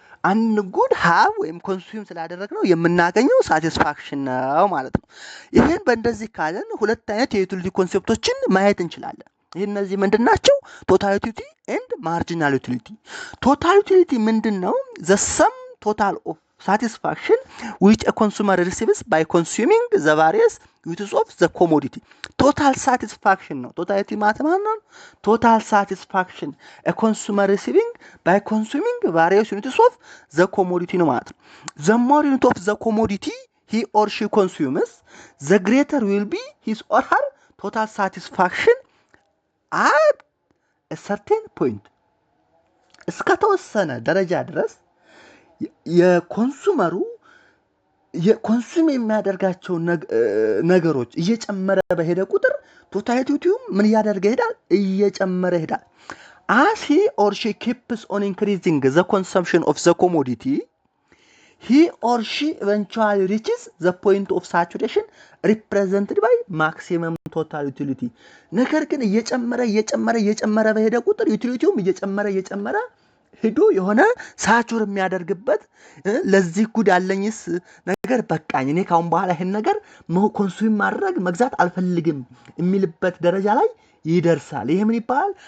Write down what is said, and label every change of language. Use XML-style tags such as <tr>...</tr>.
<am>አንድ ጉድ ሀብ ወይም ኮንሱም ስላደረግነው የምናገኘው ሳቲስፋክሽን ነው ማለት ነው። ይህን በእንደዚህ ካለን 2 አይነት የዩቲሊቲ ኮንሴፕቶችን ማየት እንችላለን። ይህ እነዚህ ምንድን ናቸው?</am> <en>ቶታል ዩቲሊቲ ኤንድ ማርጂናል ዩቲሊቲ። ቶታል ዩቲሊቲ</en> <am>ምንድን ነው?</am> <en>ዘ ሰም ቶታል ኦፍ satisfaction which a consumer receives by consuming the various units of the commodity. Total satisfaction</en> <am>ነው ቶታሊቲ ማለት ነው።</am> <en>total satisfaction a consumer receiving by consuming various units of the commodity</en> <am>ነው ማለት ነው።</am> <en>the more unit of the commodity he or she consumes, the greater will be his or her total satisfaction at a certain point.</en> <am>እስከተወሰነ ደረጃ ድረስ የኮንሱመሩ የኮንሱም የሚያደርጋቸው ነገሮች እየጨመረ በሄደ ቁጥር ቶታሊቲውም ምን እያደረገ ይሄዳል? እየጨመረ ይሄዳል።</am> <en>as he or she keeps on increasing the consumption of the commodity, he or she eventually reaches the point of saturation represented by maximum total utility.</en> <am>ነገር ግን እየጨመረ በሄደ ቁጥር ዩቲሊቲውም እየጨመረ ሄዶ የሆነ ሳቹር የሚያደርግበት ለዚህ ጉድ አለኝስ ነገር በቃኝ እኔ ካሁን በኋላ ይሄን ነገር ኮንሱም ማድረግ መግዛት አልፈልግም የሚልበት ደረጃ ላይ ይደርሳል። ይሄ ምን ይባላል?</am>